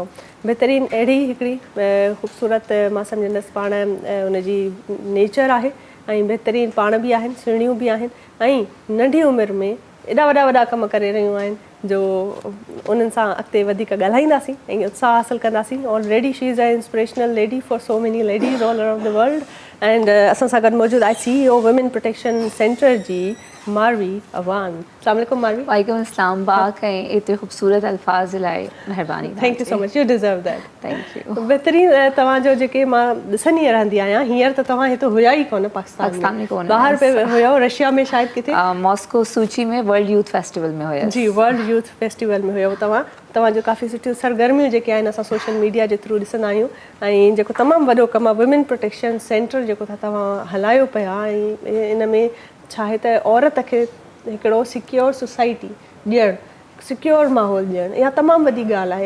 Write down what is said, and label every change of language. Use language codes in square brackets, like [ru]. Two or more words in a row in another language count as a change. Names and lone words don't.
[sd] बहितरीनु अहिड़ी हिकिड़ी ख़ूबसूरत मां सम्झंदसि पाण उनजी नेचर आहे ऐं बहितरीनु पाण बि आहिनि, सुहिणियूं बि आहिनि ऐं नंढी उमिरि में एॾा वॾा वॾा कम करे रहियूं आहिनि जो उन्हनि सां अॻिते वधीक ॻाल्हाईंदासीं ऐं उत्साह हासिलु कंदासीं. [en] already she is a inspirational lady for so many ladies all around the world. [sd] एंड असां सां गॾु मौजूदु आहे CEO वुमेन प्रोटेक्शन सेंटर जी मारवी अवान. [ar] السلام عليكم मारवी. وعليكم السلام. [sd] बाक़ ऐं एतिरे ख़ूबसूरत अल्फाज़ लाइ महिरबानी. [en] thank you so much. you deserve that. thank you. [sd] बहितरीनु. तव्हांजो जेके मां ॾिसंदी रहंदी आहियां, हींअर त तव्हां हिते हुया ई कोन पाकिस्तान में कोन ॿाहिरि पे हुया, रशिया में शायदि किथे मॉस्को सूची में वर्ल्ड यूथ फेस्टिवल में हुया. जी, वर्ल्ड यूथ फेस्टिवल में हुयो तव्हांजो काफ़ी सुठियूं सरगर्मियूं जेके आहिनि असां सोशल मीडिया जे थ्रू ॾिसंदा आहियूं. ऐं जेको तमामु वॾो कमु आहे वुमेन प्रोटेक्शन सेंटर जेको तव्हां हलायो पिया, ऐं इन में छा आहे त औरत खे हिकिड़ो [en] secure society [sd] ॾियणु, सिक्योर माहौल ॾियणु, इहा तमामु वॾी ॻाल्हि आहे.